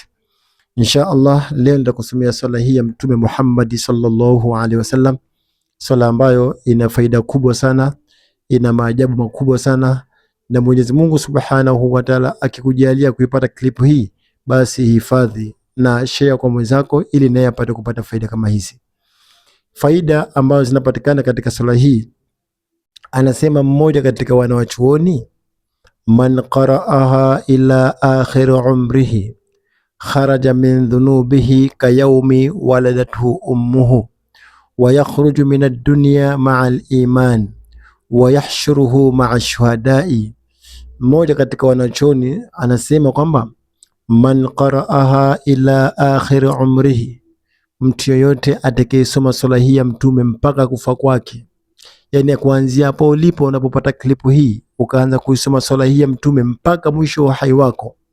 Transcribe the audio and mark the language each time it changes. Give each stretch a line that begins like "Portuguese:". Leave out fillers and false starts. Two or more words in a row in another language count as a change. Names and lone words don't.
Arabic: إن شاء الله
Swahili: leo nitakusomea swala hii ya Mtume Muhammad
Arabic: صلى الله عليه وسلم,
Swahili: swala ambayo ina faida kubwa sana, ina maajabu makubwa sana, na Mwenyezi Mungu
Arabic: سبحانه وتعالى
Swahili: akikujalia kuipata klipu hii, basi hifadhi na share kwa mwenzako ili naye apate kupata faida kama hizi. Faida ambazo zinapatikana katika swala hii, anasema mmoja katika wanawachuoni,
Arabic: من قرأها إلى آخر عمره خرج من ذنوبه كيوم ولدته أمه ويخرج من الدنيا مع الإيمان ويحشره مع الشهداء.
Swahili: Mmoja katika wanachoni anasema kwamba
Arabic: من قرأها إلى آخر عمره,
Swahili: mtu yoyote atakayesoma swala hii ya Mtume mpaka kufa kwake, yani kuanzia hapo ulipo unapopata klipu hii ukaanza kuisoma swala hii ya Mtume mpaka mwisho wa uhai wako,